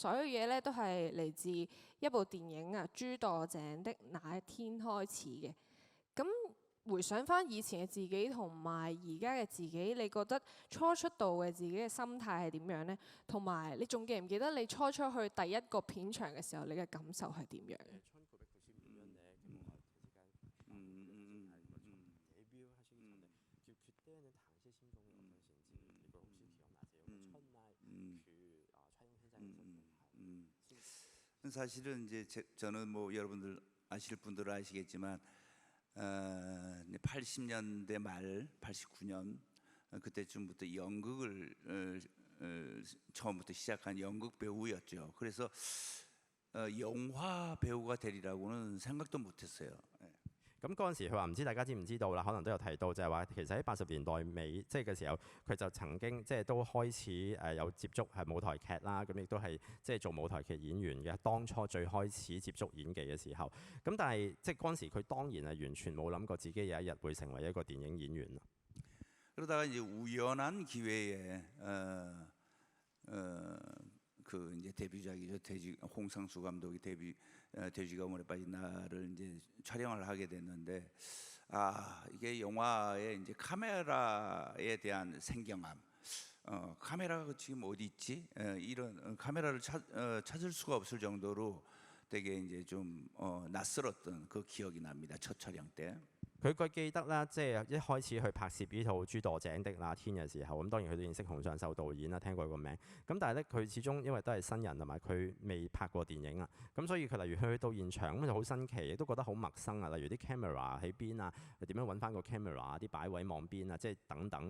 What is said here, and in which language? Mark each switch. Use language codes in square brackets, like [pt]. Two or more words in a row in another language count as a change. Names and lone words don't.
[yue] 所有嘢咧都係嚟自一部電影啊，《朱墮井的那一天》開始嘅。咁回想翻以前嘅自己同埋而家嘅自己，你覺得初出道嘅自己嘅心態係點樣呢？同埋你仲記唔記得你初出去第一個片場嘅時候，你嘅感受係點樣？ [ko] 사실은 이제 저는 뭐 여러분들 아실 분들은 아시겠지만 80년대 말 89년 그때쯤부터 연극을 처음부터 시작한 연극 배우였죠. 그래서 영화 배우가 되리라고는 생각도 못했어요. [yue] 咁嗰陣時，佢話唔知大家知唔知道啦，可能都有提到，就係話其實喺80年代尾即係嘅時候，佢就曾經即係都開始有接觸係舞台劇啦，咁亦都係即係做舞台劇演員嘅。當初最開始接觸演技嘅時候，咁但係即係嗰陣時佢當然係完全冇諗過自己有一日會成為一個電影演員。 [ko] 그러다가 이제 우연한 기회에 그 이제 데뷔작이죠. 홍상수 감독이 돼지가 물에 빠진 나를 이제 촬영을 하게 됐는데 이게 영화의 이제 카메라에 대한 생경함, 카메라가 지금 어디 있지? 이런 카메라를 찾을 수가 없을 정도로 되게 이제 좀 낯설었던 그 기억이 납니다. 첫 촬영 때. [yue] 佢個記得啦，即係一開始去拍攝呢套《朱墮井的那天》嘅時候，咁當然佢都認識洪尚秀導演啦，聽過佢個名。咁但係咧，佢始終因為都係新人同埋佢未拍過電影啊，咁所以佢例如去到現場咁就好新奇，亦都覺得好陌生啊。例如啲 camera 喺邊啊，點樣揾翻個 camera 啲擺位望邊啊，即係等等。